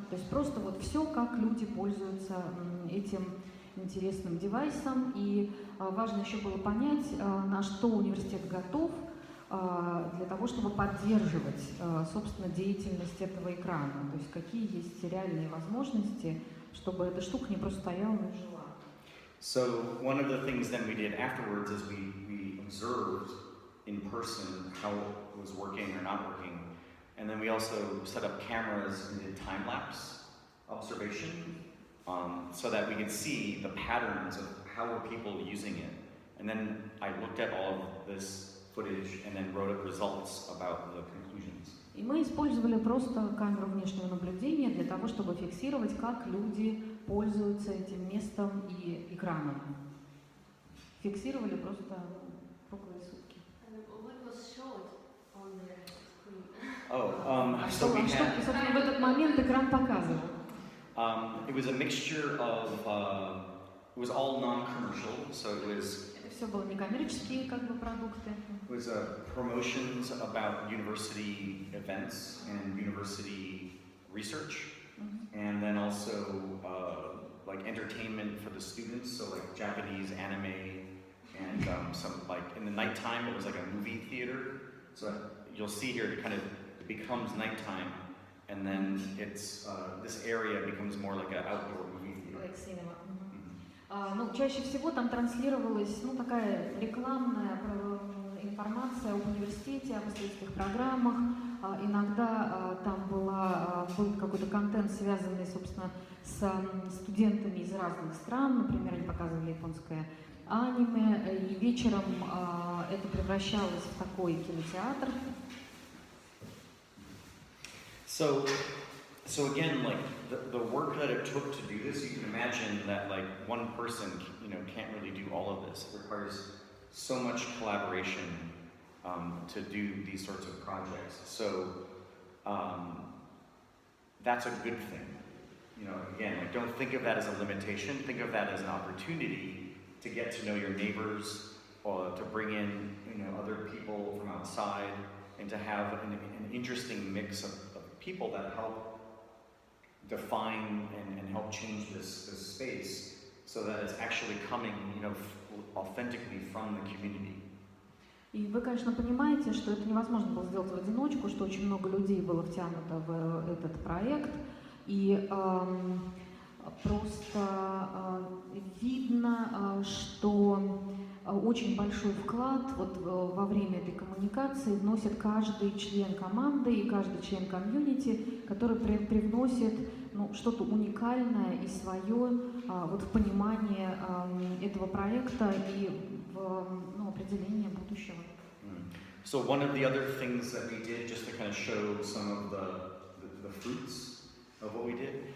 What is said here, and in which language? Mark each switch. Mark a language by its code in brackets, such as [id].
[ru] То есть просто все, как люди пользуются этим интересным девайсом. И важно еще было понять, на что университет готов для того, чтобы поддерживать, собственно, деятельность этого экрана. То есть какие есть реальные возможности, чтобы эта штука не просто стояла, но и жила. [en] So one of the things then we did afterwards is we observed in person how it was working or not working, and then we also set up cameras and did time-lapse observation so that we could see the patterns of how were people using it. And then I looked at all of this footage and then wrote up results about the conclusions. [ru] И мы использовали просто камеру внешнего наблюдения для того, чтобы фиксировать, как люди пользуются этим местом и экраном. Фиксировали просто круглые сутки. [en] What was showed on the screen? So we had, [ru] собственно, в этот момент экран показывал. [en] it was a mixture of, it was all non-commercial, so it was [ru] Это все было некоммерческие продукты. [en] It was promotions about university events and university research, and then also like entertainment for the students, so like Japanese anime and some like in the nighttime it was like a movie theater. So you'll see here it becomes nighttime, and then it's this area becomes more like an outdoor movie theater. Like cinema. [ru] Ну, чаще всего там транслировалась такая рекламная информация об университете, об исследовательских программах. Иногда там был какой-то контент, связанный, собственно, с студентами из разных стран. Например, они показывали японское аниме, и вечером это превращалось в такой кинотеатр. [en] So again, like the work that it took to do this, you can imagine that like one person, can't really do all of this. It requires so much collaboration to do these sorts of projects. So that's a good thing. Again, like don't think of that as a limitation. Think of that as an opportunity to get to know your neighbors, or to bring in other people from outside, and to have an interesting mix of people that help define and help change this space, so that it's actually coming, authentically from the community. [ru] И вы, конечно, понимаете, что это невозможно было сделать в одиночку, что очень много людей было втянуто в этот проект, и просто видно, что очень большой вклад во время этой коммуникации вносит каждый член команды и каждый член комьюнити, который привносит что-то уникальное и свое в понимание этого проекта и в определение будущего. [en] So one of the other things that we did, just to kind of show some of the fruits of what we did.